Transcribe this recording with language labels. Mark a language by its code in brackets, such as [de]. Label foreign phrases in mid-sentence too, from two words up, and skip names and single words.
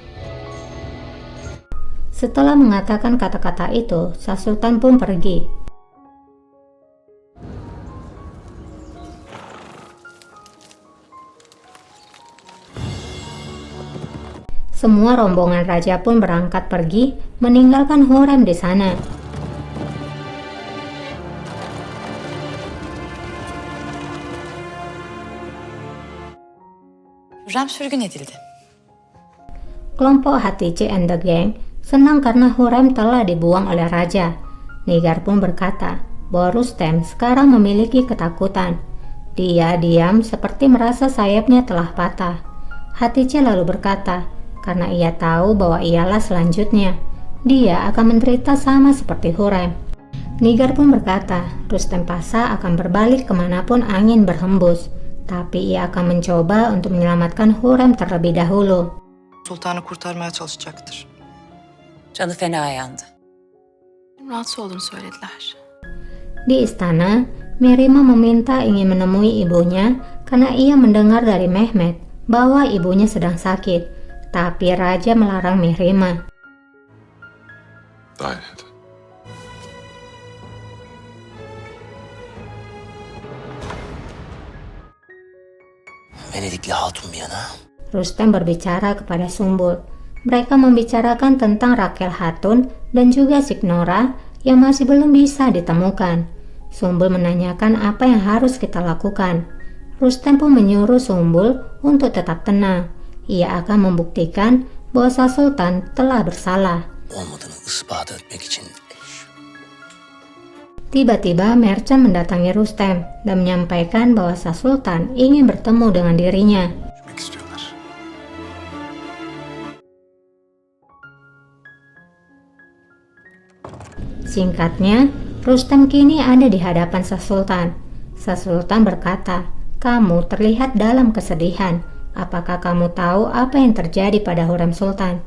[id] Setelah mengatakan kata-kata itu, Shah Sultan pun pergi. Semua rombongan raja pun berangkat pergi, meninggalkan Hurrem di sana. [tr] Hürrem sürgün edildi. [id] Kelompok Hatice and the Gang senang karena Hurrem telah dibuang oleh raja. Nigar pun berkata bahwa Rustem sekarang memiliki ketakutan. Dia diam seperti merasa sayapnya telah patah. Hatice lalu berkata, karena ia tahu bahwa ialah selanjutnya, dia akan menderita sama seperti Hurrem. Nigar pun berkata, Rustem Pasa akan berbalik kemanapun angin berhembus, tapi ia akan mencoba untuk menyelamatkan Hurrem terlebih dahulu. [tr] Sultanı kurtarmaya çalışacaktır. Canı fena yandı. Rahatsız olduğunu söylediler. [id] Di istana, Mirima meminta ingin menemui ibunya karena ia mendengar dari Mehmet bahwa ibunya sedang sakit, tapi raja melarang Mirima. [tr] Dairede. Venedikli hatun bir yana. [id] Rustem berbicara kepada Sumbul. Mereka membicarakan tentang Rakel Hatun dan juga Signora yang masih belum bisa ditemukan. Sumbul menanyakan apa yang harus kita lakukan. Rustem pun menyuruh Sumbul untuk tetap tenang. Ia akan membuktikan bahwa Shah Sultan telah bersalah. [tr] Olmadığını ispat etmek için. [id] Tiba-tiba Merchant mendatangi Rustem dan menyampaikan bahwa Shah Sultan ingin bertemu dengan dirinya. [tr] Gitmek istiyorlar. [id] Singkatnya, Rustem kini ada di hadapan Shah Sultan. Shah Sultan berkata, "Kamu terlihat dalam kesedihan. Apakah kamu tahu apa yang terjadi pada Hurrem Sultan?"